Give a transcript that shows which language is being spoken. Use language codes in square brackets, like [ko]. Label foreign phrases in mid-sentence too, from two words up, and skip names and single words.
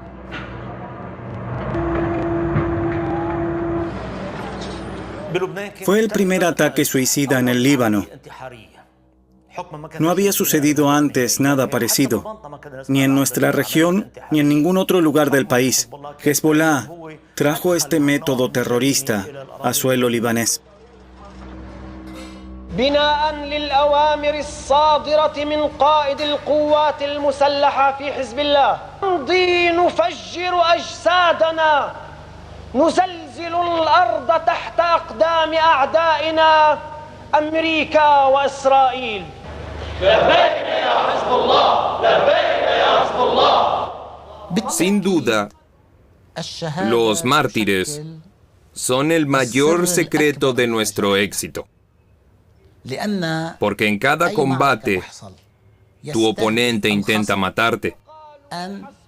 [es] Fue el primer ataque suicida en el Líbano. No había sucedido antes nada parecido, ni en nuestra región, ni en ningún otro lugar del país. Hezbollah trajo este método terrorista a suelo libanés. [ar] بناء للأوامر الصادرة من قائد القوات المسلحة في حزب الله نمضي نفجر أجسادنا نزلزل الأرض تحت أقدام أعدائنا أمريكا وإسرائيل لبيك يا حزب الله لبيك يا حزب الله. [es] Sin duda, los mártires son el mayor secreto de nuestro éxito. Porque en cada combate, tu oponente intenta matarte.